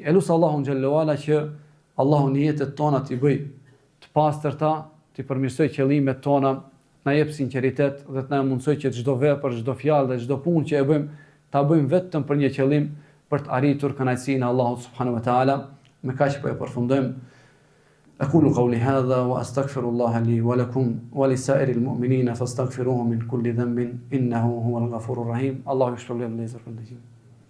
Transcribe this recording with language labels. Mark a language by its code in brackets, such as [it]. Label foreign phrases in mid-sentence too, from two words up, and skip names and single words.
[sq] E lutë Allahun [ar] جل وعلا [sq] që Allahu niyetet tona t'i bëj të pastërta, t'i përmirësoj qëllimet tona, na jep sinqeritet dhe të na mundsoj që çdo vepër, çdo fjalë dhe çdo punë që e bëjmë, ta bëjmë vetëm për një qëllim, për të arritur kënaqësinë e Allahut [ar] سبحانه وتعالى. [sq] Me kaq po e përfundojmë. [ar] أقول قولي هذا وأستغفر الله لي ولكم ولسائر المؤمنين فاستغفروه من كل ذنب إنه هو الغفور الرحيم. الله يشفر لي